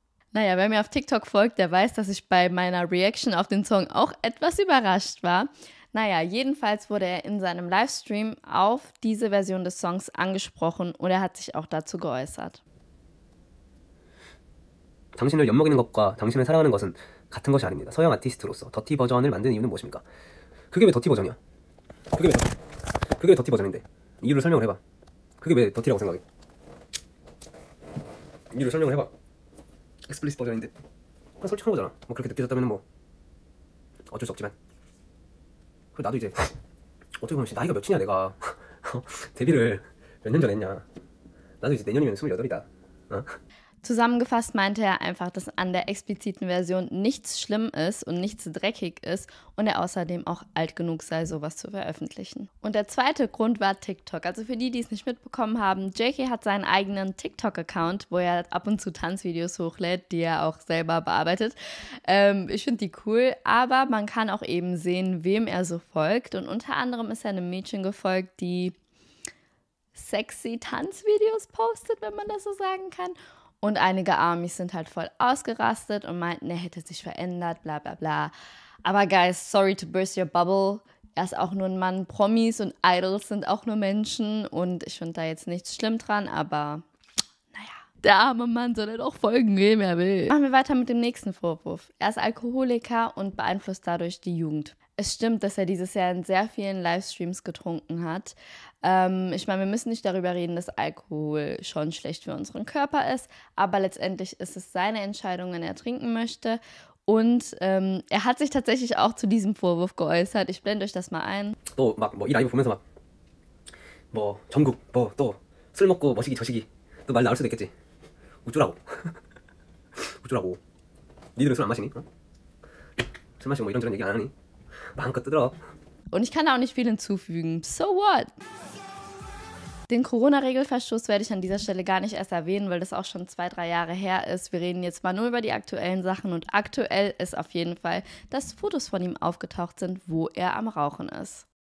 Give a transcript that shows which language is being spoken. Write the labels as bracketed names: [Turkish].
[German] Naja, wer mir auf TikTok folgt, der weiß, dass ich bei meiner Reaction auf den Song auch etwas überrascht war. Naja, jedenfalls wurde er in seinem Livestream auf diese Version des Songs angesprochen und er hat sich auch dazu geäußert. [Korean] 당신을 엿먹이는 것과 당신을 사랑하는 것은 같은 것이 아닙니다. 서양 아티스트로서 더티 버전을 만든 이유는 무엇입니까? 그게 왜 더티 버전이야? 그게 왜 더티 버전인데? 이유를 설명을 해봐. 그게 왜 더티라고 생각해? 이유를 설명을 해봐. 익스플리시트 버전인데. 그냥 솔직한 거잖아. 뭐 그렇게 느껴졌다면 뭐 어쩔 수 없지만. 그리고 나도 이제 어떻게 보면 나이가 몇이냐 내가 데뷔를 몇 년 전에 했냐. 나도 이제 내년이면 28이다. 어? [German] Zusammengefasst meinte er einfach, dass an der expliziten Version nichts schlimm ist und nichts dreckig ist und er außerdem auch alt genug sei, sowas zu veröffentlichen. Und der zweite Grund war TikTok. Also für die, die es nicht mitbekommen haben, JK hat seinen eigenen TikTok-Account, wo er ab und zu Tanzvideos hochlädt, die er auch selber bearbeitet. Ich finde die cool, aber man kann auch eben sehen, wem er so folgt. Und unter anderem ist er einem Mädchen gefolgt, die sexy Tanzvideos postet, wenn man das so sagen kann. Und einige Armies sind halt voll ausgerastet und meinten, er hätte sich verändert, bla bla bla. Aber [English] guys, sorry to burst your bubble. [German] Er ist auch nur ein Mann. Promis und Idols sind auch nur Menschen. Und ich finde da jetzt nichts schlimm dran, aber naja. Der arme Mann soll halt auch folgen, wem er will. Machen wir weiter mit dem nächsten Vorwurf. Er ist Alkoholiker und beeinflusst dadurch die Jugend. Es stimmt, dass er dieses Jahr in sehr vielen Livestreams getrunken hat. Ich meine, wir müssen nicht darüber reden, dass Alkohol schon schlecht für unseren Körper ist, aber letztendlich ist es seine Entscheidung, wenn er trinken möchte. Und er hat sich tatsächlich auch zu diesem Vorwurf geäußert. Ich blende euch das mal ein. [Korean] 또 막 뭐 이 라이브 보면서 막 뭐 전국 뭐 또 술 먹고 머시기 저시기 또 말 나올 수도 있겠지. 우쭈라고. 우쭈라고. 니들은 술 안 마시니? 어? 술 마시고 뭐 이런저런 얘기 안 하니? 마음껏 뜨더라. [German] Und ich kann da auch nicht viel hinzufügen. [English] So what? [German] Den Corona-Regelverstoß werde ich an dieser Stelle gar nicht erst erwähnen, weil das auch schon 2-3 Jahre her ist. Wir reden jetzt mal nur über die aktuellen Sachen und aktuell ist auf jeden Fall, dass Fotos von ihm aufgetaucht sind, wo er am Rauchen ist.